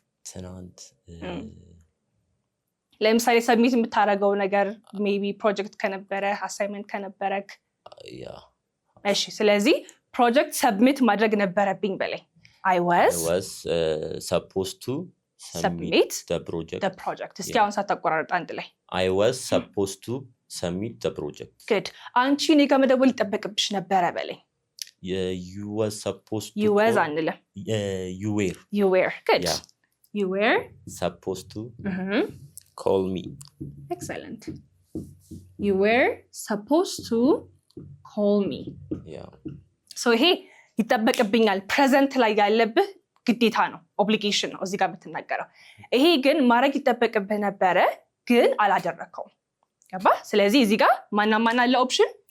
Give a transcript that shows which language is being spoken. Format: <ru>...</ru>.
<am>ትናንት ለምሳሌ ሰብሚት የምታደርገው ነገር ሜቢ ፕሮጀክት ከነበረ አሳይመንት ከነበረክ እሺ ስለዚህ ፕሮጀክት ሰብሚት ማድረግ ነበረብኝ በላይ I was</am> <en>supposed to submit the project</en> <am>እስኪ አሁን ሳታቆራረጥ አንድ ላይ</am> <en>I was supposed to submit the project</en> <am>good አንቺ እኔ ጋር መደወል ይጠበቅብሽ ነበረ በላይ</am> <en>you was supposed to you was አንልም you were good you were supposed to call me excellent you were supposed to call me so</en> <am>ይሄ ይጠበቅብኛል ፕሬዘንት ላይ ያለብህ ግዴታ ነው ኦብሊጌሽን ነው እዚህ ጋር የምትናገረው ይሄ ግን ማድረግ ይጠበቅብህ ነበረ ግን አላደረከውም ገባ ስለዚህ እዚህ ጋር ማና አለ ኦፕሽን</am>